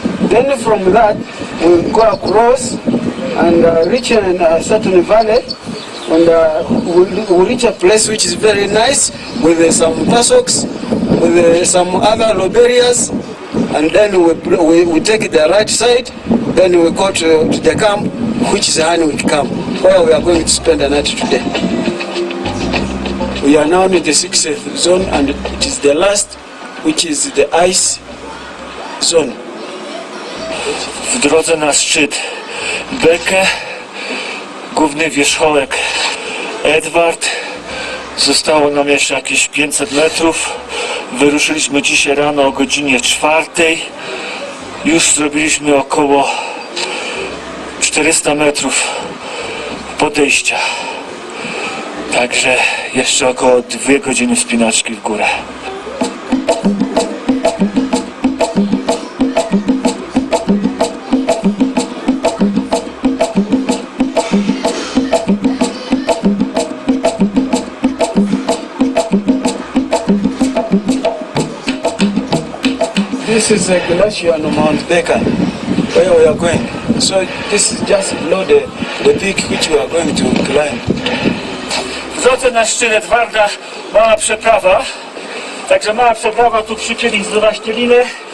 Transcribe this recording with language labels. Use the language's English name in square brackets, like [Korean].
[English] Then from that we go across and reach a certain valley, and we reach a place which is very nice with some tussocks, with some other loberias, and then we take the right side, then we go to the camp, which is Hanwik Camp, where we are going to spend the night today. We are now in the 6th zone, and it is the last, which is the ice zone. [Polish] W drodze na szczyt Bekę, główny wierzchołek Edward. Zostało nam jeszcze jakieś 500 metrów. Wyruszyliśmy dzisiaj rano o godzinie 4. Już zrobiliśmy około 400 metrów podejścia. Także jeszcze około 2 godziny wspinaczki w górę. [English] This is a glacier on Mount Baker, where we are going. So this is just below the peak which we are going to climb. [Polish] W drodze na szczyt Edwarda mała przeprawa. Także mała przeprawa, tu przypięli zdrowaście linę.